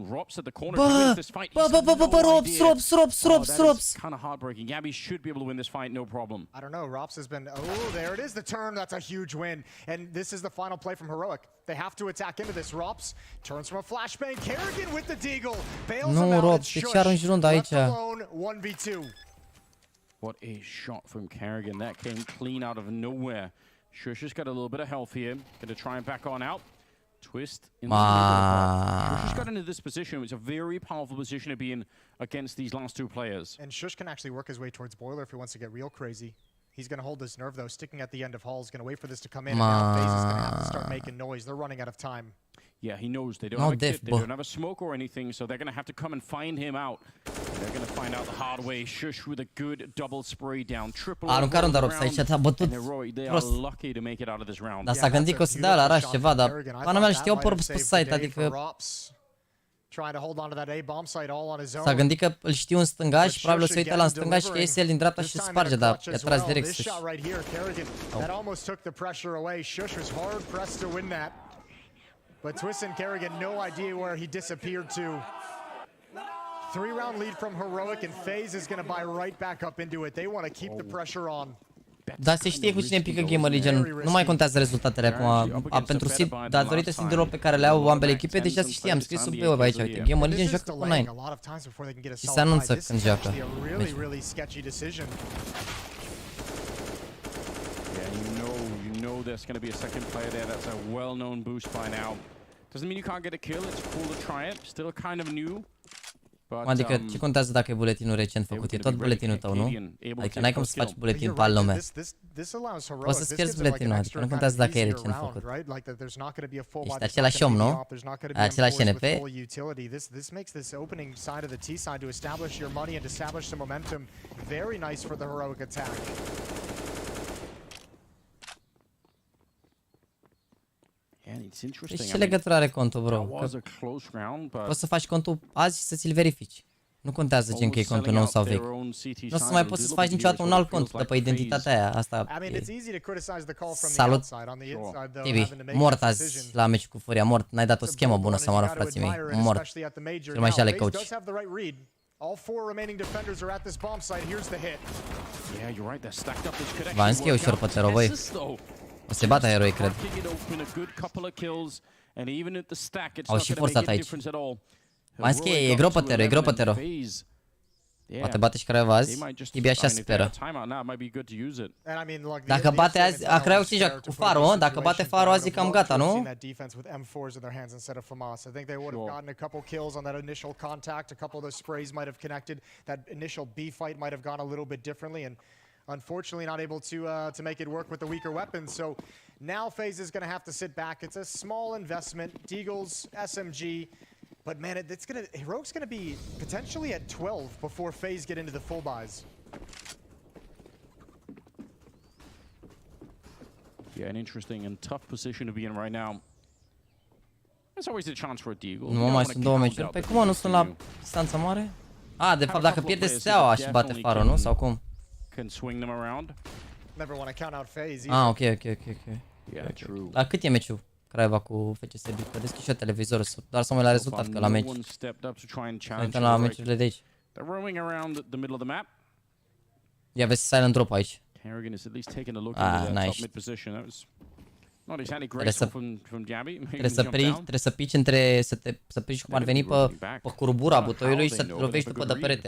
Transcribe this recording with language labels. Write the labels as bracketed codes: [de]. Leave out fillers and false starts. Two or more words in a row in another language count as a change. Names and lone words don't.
[en] Rops at the corner to win this fight. Rops. Kind of heartbreaking. Gabby should be able to win this fight, no problem. I don't know. Rops has been. Oh, there it is. The turn. That's a huge win. And this is the final play from Heroic. They have to attack into this. Rops turns from a flashbang. Kerrigan with the deagle. Bails him out. [ro] Rops, ce ce arunci aici? [en] Alone, 1v2. What a shot from Kerrigan. That came clean out of nowhere. Shush has got a little bit of health here. Going to try and back on out. Twist in the middle. Shush got into this position. It's a very powerful position to be in against these last two players. And Shush can actually work his way towards Boiler if he wants to get real crazy. He's going to hold this nerve, though, sticking at the end of Hall. He's going to wait for this to come in, and now FaZe is going to have to start making noise. They're running out of time. Yeah, he knows they don't have a kit, they don't have a smoke or anything, so they're going to have to come and find him out. They're going to find out the hard way. Shush with a good double spray down, triple. [ro] Aruncar un darops aici, a bătut prost. Dar s-a gândit că o să dea la rush ceva, dar pana mea știau pe site, adică s-a gândit că îl știu în stânga și probabil o să uite la în stânga și că iese el din dreapta și sparge, dar i-a tras direct sus. [en] But Twist and Kerrigan, no idea where he disappeared to. 3-round lead from Heroic, and FaZe is going to buy right back up into it. They want to keep the pressure on. [ro] Dar se știe cu cine pică GAMERLEGION, nu mai contează rezultatele acum. Pentru seed, datorită seed-urilor pe care le au ambele echipe, deja se știe, am scris sub pe web aici, uite, GAMERLEGION joacă cu 9. Și se anunță când joacă. [en] There's going to be a second player there. That's a well-known boost by now. Doesn't mean you can't get a kill. It's cool to try it. Still kind of new. [ro] Adică ce contează dacă e buletinul recent făcut? E tot buletinul tău, nu? Adică n-ai cum să faci buletin pe alt lume. Poți să-ți pierzi buletinul, adică nu contează dacă e recent făcut. Ești același om, nu? Ai același NP? [en] This makes this opening side of the T side to establish your money and establish some momentum. Very nice for the Heroic attack. [ro] Deci ce legătură are contul, bro? Poți să faci contul azi și să ți-l verifici. Nu contează gen că e contul nou sau vechi. Nu o să mai poți să faci niciodată un alt cont de pe identitatea aia. Asta e. Salut, TV. Mort azi la meci cu Furia. Mort. N-ai dat o schemă bună să moară frații mei. Mort. Cel mai șale coach. [en] All 4 remaining defenders are at this bomb site. Here's the hit. Yeah, you're right. They're stacked up this connection. [ro] V-am zis că e ușor pe Tero, băi. O să bată Heroi, cred. Au și forțat aici. V-am zis că e greu pe Tero, e greu pe Tero. Poate bate și Craiova azi. Tibi așa speră. Dacă bate azi, a Craiova ce joacă cu Faro, dacă bate Faro azi e cam gata, nu? [en] Unfortunately, not able to make it work with the weaker weapons. So now FaZe is going to have to sit back. It's a small investment. Deagles, SMG, but man, Heroic's going to be potentially at 12 before FaZe get into the full buys. Yeah, an interesting and tough position to be in right now. There's always a chance for a Deagle. [ro] Nu mai sunt două meciuri. Păi cum nu sunt la distanță mare? De fapt, dacă pierde Steaua și bate Faro, nu? Sau cum? [en] Can swing them around. Never want to count out FaZe. Ok. Yeah, true. [ro] La cât e meciul Craiova cu FCSB? Că deschid și eu televizorul, doar să mă uit la rezultat, că la meci. Uităm la meciurile de aici. [en] They're roaming around the middle of the map. [ro] Ia vezi [en] silent drop [ro] aici. [en] Kerrigan is at least taking a look into that top mid position. That was not exactly graceful from Jabby. [ro] Trebuie să pici între, să pici cum ar veni pe curbura butoiului și să te lovești după de perete.